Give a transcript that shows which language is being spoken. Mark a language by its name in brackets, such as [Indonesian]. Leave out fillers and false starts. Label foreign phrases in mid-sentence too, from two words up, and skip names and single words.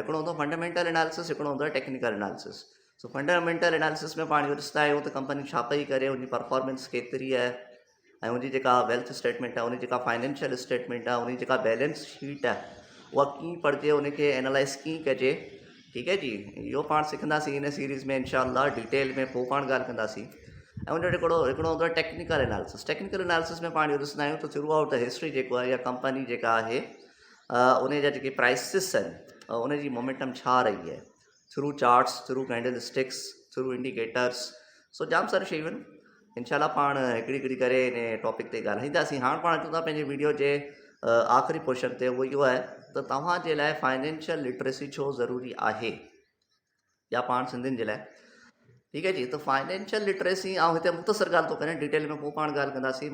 [Sindhi] हिकिड़ो हूंदो [English] fundamental analysis, [Sindhi] हिकिड़ो हूंदो आहे [English] technical analysis. [Sindhi] सो [English] fundamental analysis [Sindhi] में पाण इहो ॾिसंदा आहियूं त कंपनी छा पई करे, उनजी परफॉर्मेंस केतिरी आहे, ऐं उनजी जेका [English] wealth statement [Sindhi] आहे, उनजी जेका [English] financial statement [Sindhi] आहे, उनजी जेका [English] balance sheet [Sindhi] आहे, उहा कीअं पढ़िजे, उनखे एनालाइज़ कीअं कजे। ठीकु आहे जी। इहो पाण सिखंदासीं इन सीरीज़ में इंशाअल्लाह डिटेल में, पोइ पाण ॻाल्हि कंदासीं। ऐं उनजो हिकिड़ो हूंदो आहे [English] technical analysis. technical analysis [Sindhi] में पाण इहो ॾिसंदा आहियूं त [English] throughout the history [Sindhi] जेको आहे, या कंपनी जेका आहे उन जा जेके प्राइसिस आहिनि, उनजी मोमेंटम छा रही आहे, [English] through charts, through candle sticks, through indicators. [Sindhi] सो जाम सारी शयूं आहिनि। इंशाअल्लाह पाण हिकिड़ी हिकिड़ी करे इन टॉपिक ते ॻाल्हाईंदासीं। हाणे पाण अचूं था पंहिंजे वीडियो जे आख़िरी पोर्शन ते। उहो इहो आहे त तव्हांजे लाइ [English] financial literacy [Sindhi] छो ज़रूरी आहे, या पाण सिंधियुनि जे लाइ। ठीकु आहे जी। त [English] financial literacy, [Sindhi] ऐं हिते मुख़्तसर ॻाल्हि थो करियां, डिटेल में पोइ पाण ॻाल्हि कंदासीं।